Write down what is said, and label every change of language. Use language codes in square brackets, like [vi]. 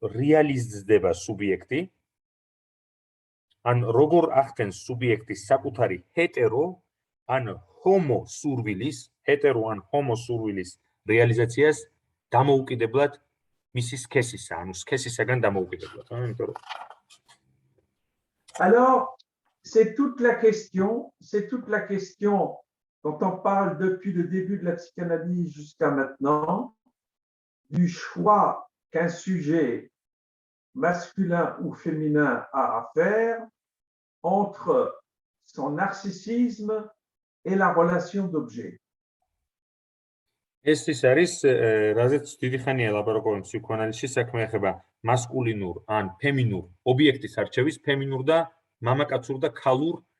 [ka] რეალიზდება სუბიექტი, ან როგორ ახდენს სუბიექტის საკუთარი ჰეტერო ან ჰომო სურვილის, ჰეტერო ან ჰომო სურვილის რეალიზაციას დამოუკიდებლად მისი სქესისა, ანუ სქესისაგან დამოუკიდებლად. იმიტომ რომ [fr] Alors, c'est toute la question dont on parle depuis le début de la psychanalyse jusqu'à maintenant, du choix qu'un sujet masculin ou féminin a à faire entre son narcissisme et la relation d'objet. [ka] ეს ის არის, რაზეც დიდი ხანია ლაპარაკობენ ფსიქოანალიზში, საქმე ეხება მასკულინურ ან ფემინურ ობიექტის არჩევის, ფემინურ და მამაკაცურ და ქალურ